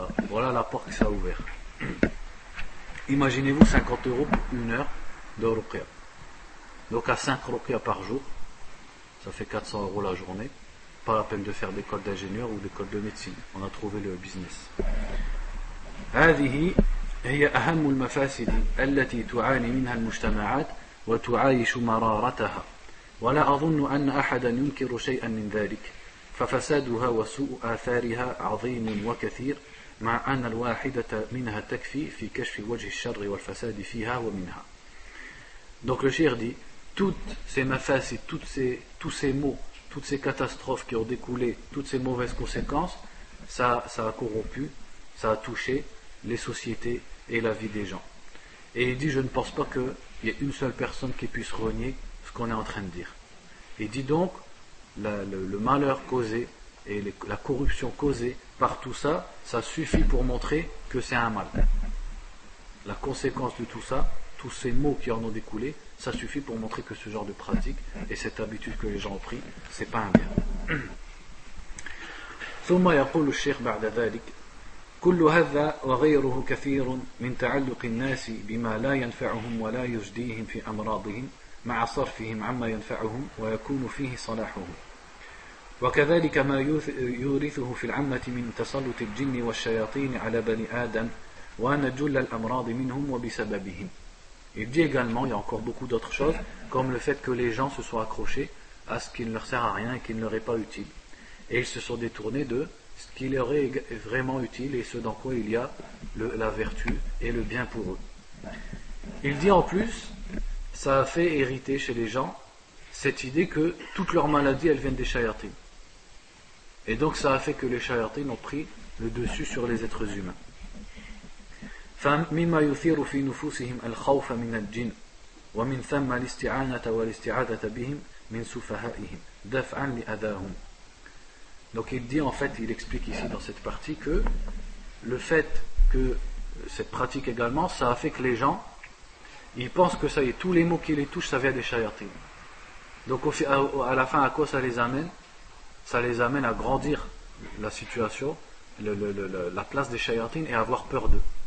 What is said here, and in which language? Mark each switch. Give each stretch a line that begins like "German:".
French: Voilà la porte que ça a ouvert. Imaginez-vous 50 € pour une heure de ruqya. Donc à 5 ruqya par jour, ça fait 400 € la journée. Pas la peine de faire d'école d'ingénieur ou d'école de médecine. On a trouvé le business.
Arabic: هذه هي أهم المفاسد التي تعاني منها المجتمعات وتعايش مرارتها ولا أظن أن أحدا ينكر شيئا من ذلك ففسادها وسوء آثارها عظيم وكثير مع أن الواحدة منها تكفي في كشف وجه الشر والفساد فيها ومنها.
French: Donc le cheikh dit toutes ces mafasid, tous ces maux, toutes ces catastrophes qui ont découlé, toutes ces mauvaises conséquences, ça a corrompu, ça a touché les sociétés et la vie des gens. Et il dit je ne pense pas qu'il y ait une seule personne qui puisse renier ce qu'on est en train de dire. Il dit donc le malheur causé et la corruption causée par tout ça, ça suffit pour montrer que c'est un mal. La conséquence de tout ça, tous ces mots qui en ont découlé, ça suffit pour montrer que ce genre de pratique et cette habitude que les gens ont pris, c'est pas un bien.
Arabic: ثم يقول الشيخ بعد ذلك كل هذا وغيره كثير من تعلق الناس بما لا ينفعهم ولا يجديهم في أمراضهم مع صرفهم عما ينفعهم ويكون فيه صلاحهم وكذلك ما يورثه في العامة من تسلط الجن والشياطين على بني آدم وأن جل الأمراض منهم وبسببهم.
French: Il dit également, il y a encore beaucoup d'autres choses, comme le fait que les gens se soient accrochés à ce qui ne leur sert à rien et qui ne leur est pas utile. Et ils se sont détournés de ce qui leur est vraiment utile et ce dans quoi il y a la vertu et le bien pour eux. Il dit en plus, ça a fait hériter chez les gens cette idée que toutes leurs maladies elles viennent des shayatines. Et donc ça a fait que les shayatines ont pris le dessus sur les êtres humains.
Arabic: فمما يثير في نفوسهم الخوف من الجن ومن ثم الاستعانة والاستعاذة بهم من سفهائهم دفعا لأذاهم.
French: Donc il dit en fait, il explique ici dans cette partie que le fait que cette pratique également, ça a fait que les gens, ils pensent que ça y est, tous les mots qui les touchent, ça vient des shayatines. Donc à la fin, à quoi ça les amène? Ça les amène à grandir la situation, la place des shayatines et à avoir peur d'eux.